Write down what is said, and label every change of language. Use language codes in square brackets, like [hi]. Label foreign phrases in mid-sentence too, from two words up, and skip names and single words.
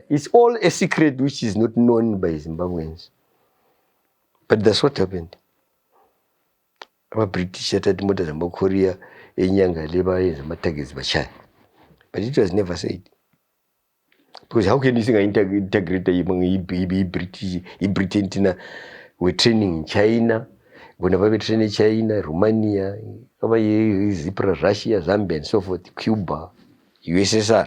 [en] It's all a secret which is not known by Zimbabweans. But that's what happened. [nd] Ama-British athatha imota zama-Korea enyanga le bayenza ama-targets bachaya. [en] But it was never said. Because how can you integrate Britain tina we're training in China, whenever we train in China, Romania, Zipra, Russia, Zambia and so forth, Cuba, USSR.